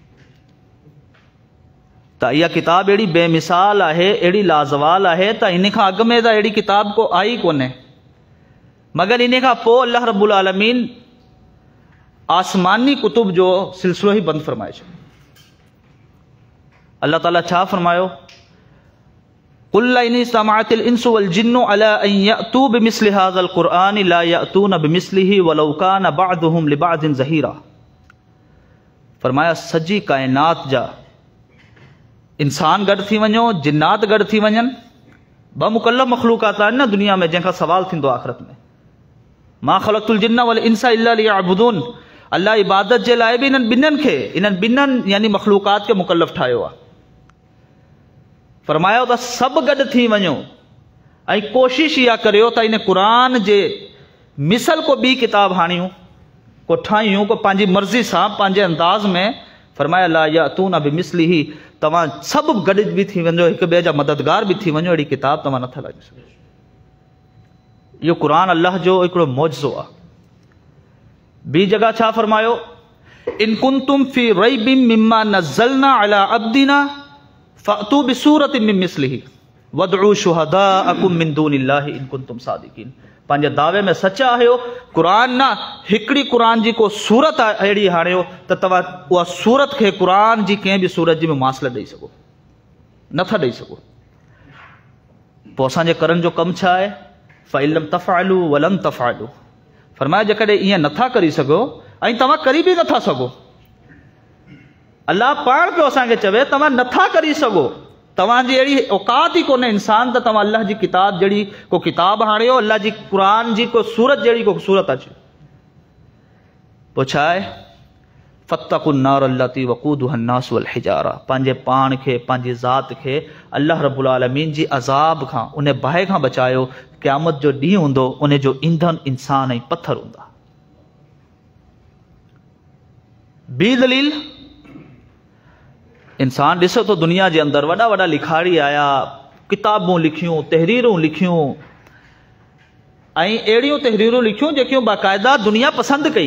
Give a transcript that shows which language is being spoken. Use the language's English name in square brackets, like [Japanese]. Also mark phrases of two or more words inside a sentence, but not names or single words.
[Sindhi] त इहा किताब अहिड़ी बेमिसाल आहे, अहिड़ी लाज़वाल आहे त इन खां अॻु में त अहिड़ी किताब को आई कोन्हे। मगर इन खां पोइ [Arabic] الله رب العالمين [Sindhi] आसमानी कुतुब जो सिलसिलो ई बंदि फरमाए छॾियो। अल्लाह ताला छा फरमायो? [Arabic] قل لئن اجتمعت الإنس والجن على أن يأتوا بمثل هذا القرآن لا يأتون بمثله ولو كان بعضهم لبعض ظهيرا. [Sindhi] फरमाया सजी कायनात जा इंसान गॾु थी वञो, जिन्नात गॾु थी वञनि, ब मुकल्लफ मखलूकात आहिनि न दुनिया में, जंहिंखां सवाल थींदो आख़िरत में। [Arabic] ما خلقت الجن والإنس إلا ليعبدون. [Sindhi] अल्लाह इबादत जे लाइ बि इन्हनि ॿिन्हिनि खे, इन्हनि ॿिन्हिनि यानी मखलूकात खे मुकल्लफ ठाहियो आहे। फरमायो त सभु गॾु थी वञो ऐं कोशिश इहा करियो त इन क़ुरान जे मिसल को ॿी किताब हाणियूं, को ठाहियूं, को पंहिंजी मर्ज़ी सां पंहिंजे अंदाज़ में। फरमाया [Arabic] لا يأتون بمثله, [Sindhi] तव्हां सभु गॾु बि थी वञो, हिक ॿिए जा मददगार बि थी वञो, अहिड़ी किताब तव्हां नथा लॻी सघो। इहो क़ुरान अल्लाह जो हिकिड़ो मौजज़ो आहे। ॿी जगह छा फरमायो, [Arabic] إن كنتم في ريب مما نزلنا على عبدنا فأتوا بسورة من مثله وادعوا شهداءكم من دون الله إن كنتم صادقين. [Sindhi] पंहिंजे दावे में सचा आहियो, क़ुरान न हिकिड़ी क़ुरान जी को सूरत अहिड़ी हाणियो त तव्हां उहा सूरत खे क़ुरान जी कंहिं बि सूरत जी मुमासिला ॾेई सघो, नथा ॾेई सघो। पोइ असांजे करण जो कमु छा आहे, [Arabic] فإن لم تفعلوا ولم تفعلوا. [Sindhi] फरमाया जेकॾहिं ईअं नथा करे सघो ऐं तव्हां करी बि नथा सघो, अल्लाह पाण पियो असांखे चवे तव्हां नथा करे सघो, तव्हांजी अहिड़ी औकात ई कोन्हे इंसान त तव्हां अल्लाह जी किताब जहिड़ी को किताब हाणियो, अल्लाह जी क़ुरान जी को सूरत जहिड़ी को सूरत अचे। पोइ छा आहे, [Arabic] فاتقوا النار التي وقودها الناس والحجارة. [Sindhi] पंहिंजे पाण खे, पंहिंजी ज़ात खे [Arabic] الله رب العالمين [Sindhi] जी अज़ाब खां, उन बाहि खां बचायो। क़यामत जो ॾींहुं हूंदो, उन जो ईंधन इंसान ऐं पत्थर हूंदा। ॿी दलील, इंसान ॾिसो तो दुनिया जे अंदरि वॾा वॾा लिखारी आया, किताबूं लिखियूं, तहरीरूं लिखियूं, ऐं अहिड़ियूं तहरीरूं लिखियूं जेकियूं बाक़ाइदा दुनिया पसंदि कई।